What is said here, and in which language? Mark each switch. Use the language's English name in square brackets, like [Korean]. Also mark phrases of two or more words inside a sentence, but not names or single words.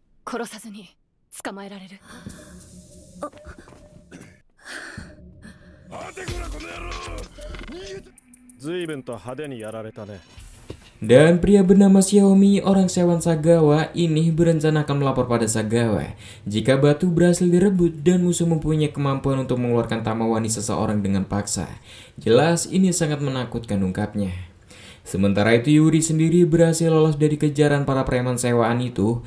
[Japanese] 殺さずに捕まえられる。待てこらこの野郎。随分と派手にやられたね。 [Indonesian] Dan pria bernama Xiaomi, orang Sewan Sagawa, ini berencana akan melapor pada Sagawa jika batu berhasil direbut dan musuh mempunyai kemampuan untuk mengeluarkan tamawani seseorang dengan paksa. Jelas ini sangat menakutkan, ungkapnya. Sementara itu Yuri sendiri berhasil lolos dari kejaran para preman sewaan itu.